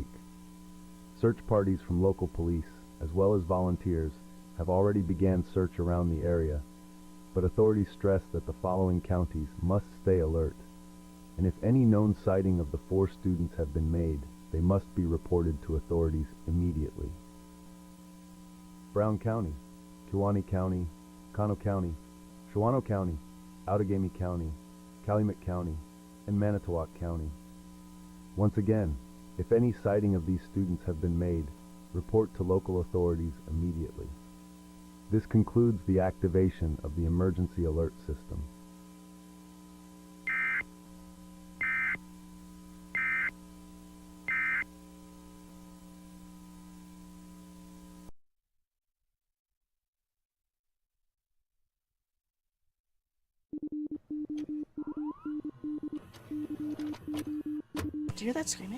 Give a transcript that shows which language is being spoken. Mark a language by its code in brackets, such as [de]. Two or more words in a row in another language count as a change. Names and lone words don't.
[en] Search parties from local police, as well as volunteers, have already began search around the area, but authorities stress that the following counties must stay alert, and if any known sighting of the 4 students have been made, they must be reported to authorities immediately. Brown County, Kewaunee County, Kano County, Shawano County, Outagamie County, Calumet County, and Manitowoc County. Once again, if any sighting of these students have been made, report to local authorities immediately. This concludes the activation of the emergency alert system. Did you hear that screaming?